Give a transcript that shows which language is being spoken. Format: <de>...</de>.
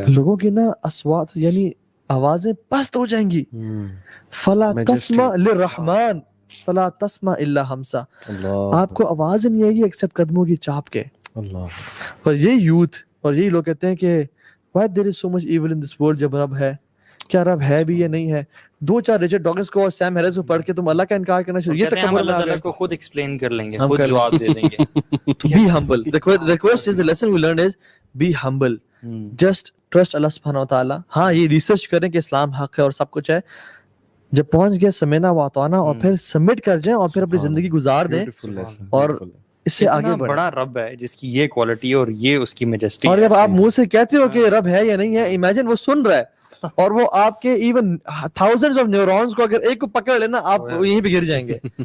<ur>لوگوں کی نا اصوات یعنی آوازیں پست ہو جائیں گی,</ur> <ar>فلا تسمع للرحمن فلا تسمع الا ہمسا,</ar> <ur>آپ کو آواز نہیں آئے گی ایکسپٹ قدموں کی چاپ کے. اور یہ یوتھ اور یہی لوگ کہتے ہیں کہ</ur> <en>why there is so much evil in this world,</en> <ur>جب رب ہے, کیا رب ہے بھی یا نہیں ہے. 2-4 ریچرڈ ڈاکنز کو اور سیم ہیرس کو پڑھ کے تم اللہ کا انکار کرنا شروع, یہ تکبر اللہ تعالیٰ کو خود ایکسپلین کر لیں گے, خود جواب دے دیں گے.</ur> <en>Be humble. The request is, the lesson we learned is be humble. Just trust</en> <ur>اللہ سبحانہ وتعالیٰ. ہاں یہ ریسرچ کریں کہ اسلام حق ہے اور سب کچھ ہے, جب پہنچ گیا</ur> <ar>سمینا واتوانا,</ar> <ur>اور پھر سبمٹ کر جائیں اور پھر اپنی زندگی گزار دیں, اور اس سے آگے بڑھیں. بڑا رب ہے جس کی یہ کوالٹی اور یہ اس کی میجسٹی. اور جب آپ منہ سے کہتے ہو کہ رب ہے یا نہیں ہے, امیجن وہ سن رہا ہے, اور وہ آپ کے ایون تھاؤزنڈز آف نیورونز کو اگر ایک کو پکڑ لینا, آپ یہیں پہ گر جائیں گے.</ur>